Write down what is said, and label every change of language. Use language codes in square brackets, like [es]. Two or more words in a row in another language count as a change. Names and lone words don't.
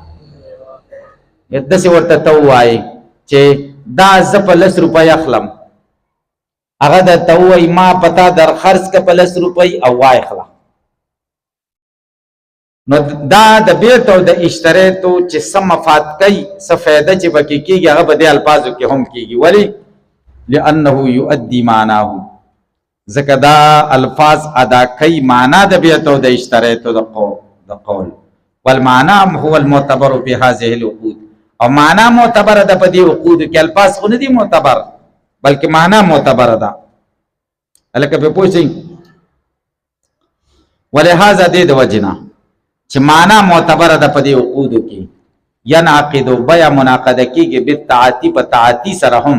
[ps] داسې ورته ته ووایي چې دا زه په 10 روپۍ اخلم، هغه درته ووایي ما په تا در خرڅ که په 10 روپۍ او واخله. نو دا د بیعت او د اشتریتو چې څه مفاد کوي، څه فایده چې پکې کېږي، هغه په دې الفاظو کې هم کېږي. [ar] ولې؟ لأنه یؤدي معناه، [ps] ځکه دا الفاظ ادا کوي معنا د بیعت او د اشتریتو د قول. [ar] والمعنى هو المعتبر في هذه العقود، [ps] او معنا معتبره ده په دې عقود کې. الفاظ خو نه دي معتبر بلکې معنا معتبره ده. هلکه پې پوه شئ. ولهذا دې د وجې نه چې معنا معتبره ده په دې عقودو کې، [ar] ینعقد بیع [ps] منعقده کېږي بالتعاطي، په تعاطي سره هم.